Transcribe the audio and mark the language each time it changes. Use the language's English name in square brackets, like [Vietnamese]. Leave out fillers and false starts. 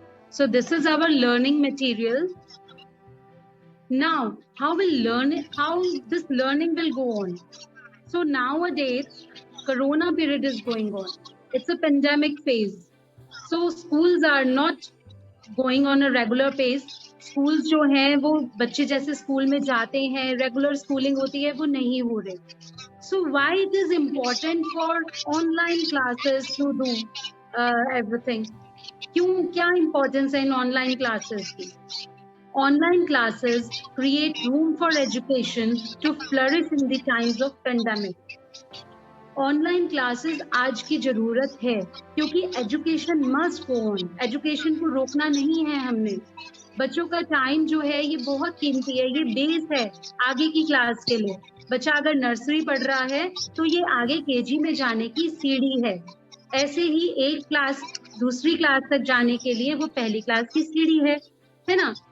[English] So this is our learning material. Now, how this learning will go on? So nowadays, Corona period is going on. It's a pandemic phase. So schools are not going on a regular pace. [Hindi] Schools जो हैं वो बच्चे जैसे school में जाते हैं, regular schooling होती है, वो नहीं हो रहे. [English] So why it is important for online classes to do everything? [Hindi] क्यों, क्या importance है इन online classes की? [English] Online classes create room for education to flourish in the times of pandemic. [Hindi] Online classes आज की जरूरत है क्योंकि [English] education must go on. [Hindi] Education को रोकना नहीं है हमने. बच्चों का टाइम जो है ये बहुत कीमती है, ये बेस है आगे की क्लास के लिए. बच्चा अगर नर्सरी पढ़ रहा है तो ये आगे KG में जाने की सीढ़ी है. ऐसे ही एक क्लास दूसरी क्लास तक जाने के लिए वो पहली क्लास की सीढ़ी है ना?